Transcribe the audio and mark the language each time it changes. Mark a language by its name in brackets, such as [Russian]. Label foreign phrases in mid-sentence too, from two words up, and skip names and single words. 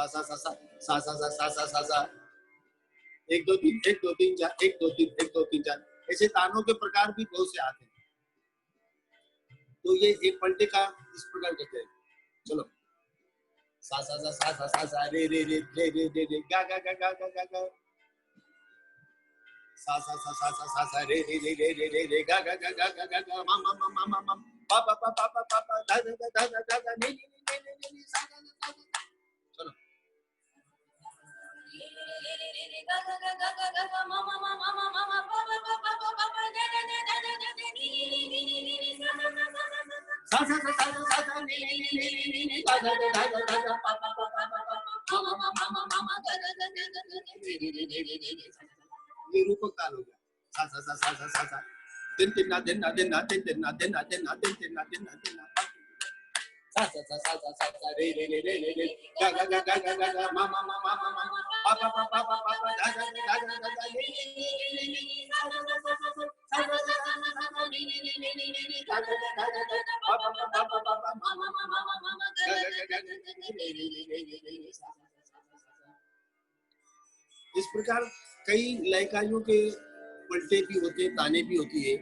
[Hindi] सा सा सा सा सा सा सा सा सा सा 1 2 3 1 2 3 4 1 2 3 1 2 3 4 ऐसे तानों के प्रकार भी बहुत से आते हैं। तो ये एक पलटे का इस प्रकार करते हैं। चलो सा सा सा सा सा सा सा रे रे रे रे रे रे रे गा गा गा गा गा गा गा सा सा सा सा सा सा सा रे रे रे रे रे रे रे गा गा गा गा गा गा गा मा मा मा मा मा मा पा पा पा पा पा पा पा धा धा धा धा धा धा नी नी नी नी नी सा सा सा। चलो सा सा सा सा सा सा नी नी नी नी नी नी धा धा धा धा धा धा पा पा पा पा पा मा मा मा मा मा मा गा गा गा गा गा रे रे रे रे रे रे, ये रूपक ताल हो गया। सा सा सा सा सा सा सा दिन दिन ना दिन ना दिन ना दिन दिन ना दिन ना दिन ना दिन दिन ना दिन ना दिन ना सा सा सा सा सा सा रे रे रे रे रे रे गा गा गा गा गा गा गा मा मा मा मा मा मा पा पा पा पा पा पा पा धा धा धा धा धा धा रे रे रे रे रे सा सा सा सा सा सा सा सा सा सा रे रे रे रे रे रे गा गा गा गा गा पा पा पा पा पा पा मा मा मा मा मा मा गा गा गा गा गा रे रे रे रे रे रे सा सा सा सा सा। इस प्रकार कई लयकारियों के पलटे भी होते हैं, ताने भी होती है।